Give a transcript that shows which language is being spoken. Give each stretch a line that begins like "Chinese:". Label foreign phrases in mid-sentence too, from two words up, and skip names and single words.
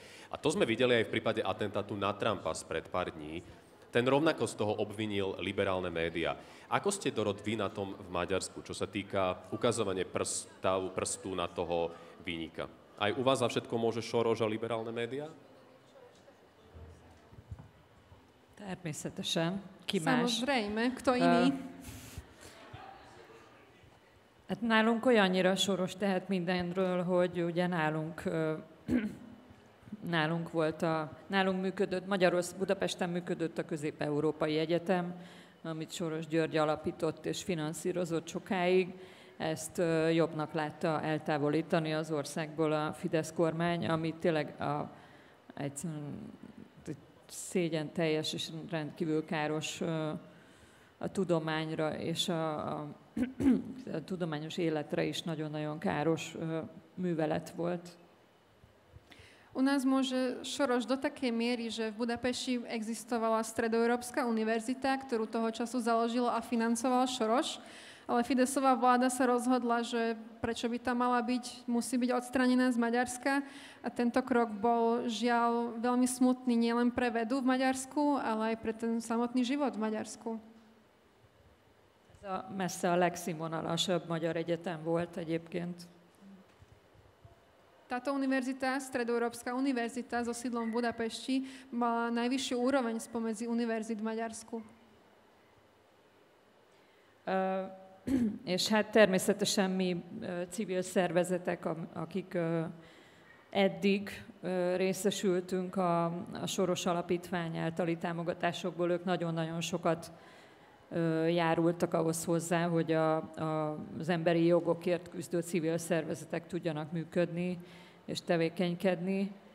Slovak: A to sme videli aj v prípade atentátu na Trumpa spred pár dní. Ten rovnako z toho obvinil liberálne médiá. Ako ste, Dorot, vy na tom v Maďarsku, čo sa týka ukazovania prstu na toho viníka? Aj u vás za všetko môže Soros a liberálne médiá?
Hungarian: Természetesen. Ki más?
Slovak: Samozrejme, kto iný?
Hungarian: Hát nálunk olyannyira Soros tehet mindenről, hogy ugye nálunk működött, Budapesten működött a Közép-Európai Egyetem, amit Soros György alapított és finanszírozott sokáig. Ezt jobbnak látta eltávolítani az országból a Fidesz kormány, ami tényleg egyszerűen szégyen teljes és rendkívül káros a tudományra és a tudományos életre is nagyon-nagyon káros művelet volt.
Slovak: U nás môže Soros do takej miery, že v Budapešti existovala Stredoeurópska univerzita, ktorú toho času založilo a financoval Soros, ale Fideszová vláda sa rozhodla, že prečo by tam mala byť, musí byť odstranená z Maďarska a tento krok bol žiaľ veľmi smutný nielen pre vedu v Maďarsku, ale aj pre ten samotný život v Maďarsku.
Hungarian: Ez messze a legszínvonalasabb magyar egyetem volt egyébként.
Slovak: Táto univerzita, Stredoeurópska univerzita so sídlom v Budapešti, mala najvyššiu úroveň spomedzi univerzít v Maďarsku.
Hungarian: És hát természetesen mi civil szervezetek, akik eddig részesültünk a Soros Alapítvány általi támogatásokból, ők nagyon-nagyon sokat járultak ahhoz hozzá, hogy az emberi jogokért küzdő civil szervezetek tudjanak működni és tevékenykedni.